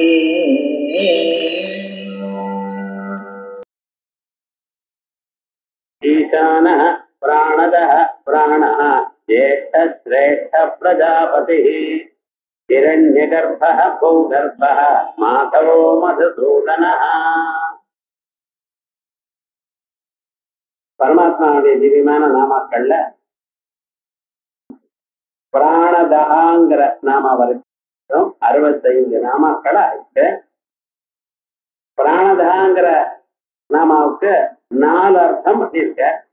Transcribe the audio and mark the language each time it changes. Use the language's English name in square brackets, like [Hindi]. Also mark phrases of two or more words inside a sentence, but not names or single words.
[Sanskrit] ईशानः प्राणदः प्राणः ज्येष्ठश्रेष्ठ प्रजापतिः हिरण्यगर्भः भूगर्भः माधवो मधुसूदनः. [Tamil] பரமாத்மாவுடைய திவ்யமான நாமாக்கள்ல பிராணதகாங்கிற நாம வரைக்கும் 65 நாமாக்களா இருக்கு. பிராணதகாங்கிற நாமாவுக்கு 4 அர்த்தம் இருக்கு.